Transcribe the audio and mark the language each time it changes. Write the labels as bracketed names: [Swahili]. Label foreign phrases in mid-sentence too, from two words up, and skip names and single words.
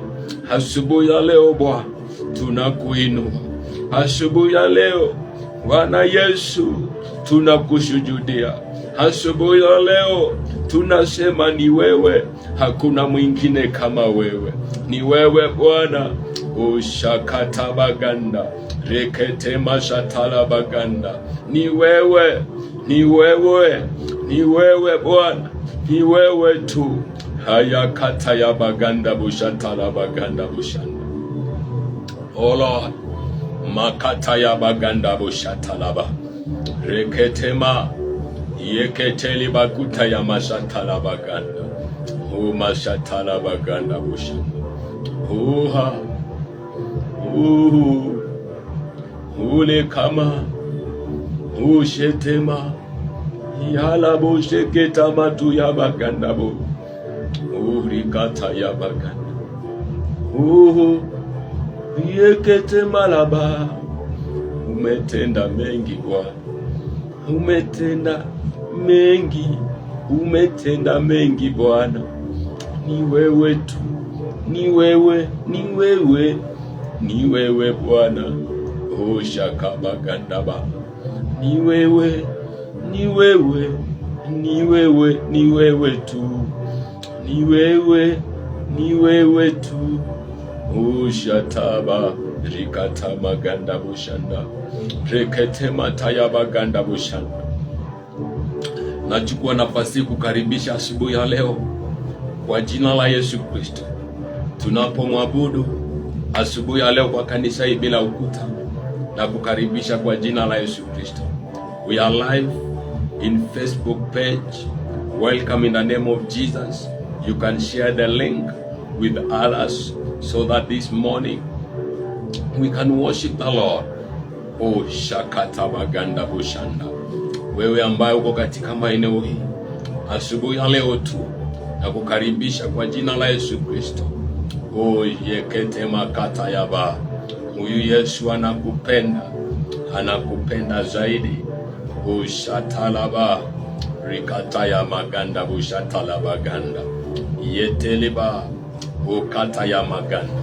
[Swahili] Asubuhi ya leo Bwana tunakuinua. Asubuhi ya leo Bwana Yesu tunakushujudia. Asubuhi ya leo tunasema ni wewe, hakuna mwingine kama wewe. Ni wewe Bwana. Ushakata baganda rekete mashatala baganda, ni wewe, ni wewe, ni wewe Bwana, ni wewe tu. Haya kata ya baganda bushatala baganda bushanda. [English] Oh Lord, makata ya baganda bushatala ba rekete ma yeketeli bakuta ya mashatala baganda, o mashatala baganda bushanda. Uha ule kama ushetema yala bo sheketa matu ya baganda bo urikata ya baganda yekete malaba. [Swahili] Umetenda mengi Bwana, umetenda mengi, umetenda mengi Bwana. Ni wewe tu, ni wewe, ni wewe, ni wewe Bwana. O shakabagandaba, ni wewe, ni wewe, ni wewe, ni wewe tu, ni wewe, ni wewe tu. O shataba rikata maganda bushanda rekete mataya baganda bushanda. Nachukua nafasi kukaribisha asubuhi ya leo kwa jina la Yesu Kristo. Tunapomwabudu asubuhi ya leo kwa kanisa hii bila ukuta, na kukaribisha kwa jina la Yesu Kristo. [English] We are live in Facebook page. Welcome in the name of Jesus. You can share the link with others so that this morning we can worship the Lord. Oh shakata baganda bushanda. [Swahili] Wewe ambaye uko katika maeneo hii asubuhi ya leo tu, na kukaribisha kwa jina la Yesu Kristo. Oh yekete makata yaba. Huyu Yesu anakupenda, anakupenda zaidi. Ushatalaba rikata ya maganda bushatalaba ganda yeteleba ukata ya maganda.